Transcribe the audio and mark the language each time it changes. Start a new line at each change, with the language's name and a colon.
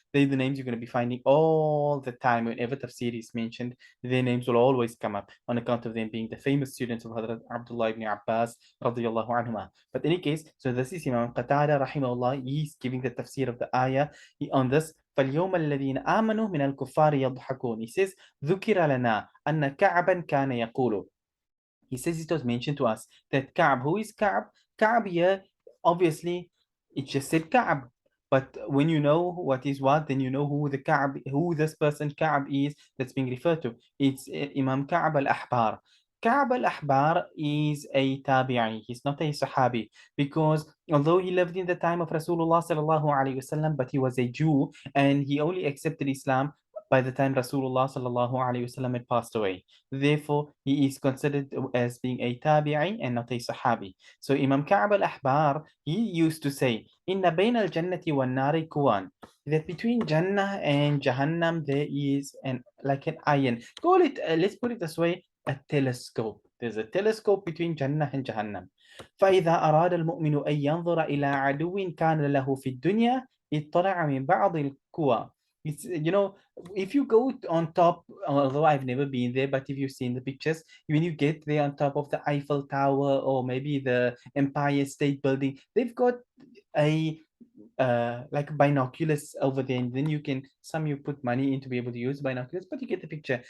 English: They're the names you're going to be finding all the time. Whenever tafsir is mentioned, their names will always come up on account of them being the famous students of Hadrat Abdullah ibn Abbas radiyallahu anhuma. But in any case, so this is Imam Qatada rahimahullah. He's giving the tafsir of the ayah on this.
Arabic: فاليوم الذين آمنوا من الكفار يضحكون.
English: He says
Arabic: ذكر لنا أن كعبا كان يقول.
English: He says it was mentioned to us that Ka'b, who is Ka'b? Ka'b here, obviously, it just said Ka'b. But when you know what is what, then you know who the Ka'b, who this person Ka'b is that's being referred to. It's Imam Ka'b al-Ahbar. Ka'b al-Ahbar is a tabi'i. He's not a sahabi because although he lived in the time of Rasulullah sallallahu alaihi wasallam, but he was a Jew and he only accepted Islam by the time Rasulullah sallallahu alaihi wasallam had passed away. Therefore, he is considered as being a tabi'i and not a sahabi. So Imam Ka'b al-Ahbar, he used to say,
Arabic: Inna bayna al-jannati wa nari kuwan.
English: That between Jannah and Jahannam, there is like an iron. Call it, let's put it this way, a telescope. There's a telescope between Jannah and Jahannam.
Arabic: فإذا أراد المؤمن أن ينظر إلى عدو كان له في الدنيا اطلع من بعض القوى.
English: It's, if you go on top, although I've never been there, but if you've seen the pictures, when you get there on top of the Eiffel Tower or maybe the Empire State Building, they've got a like binoculars over there, and then you put money in to be able to use binoculars, but you get the picture.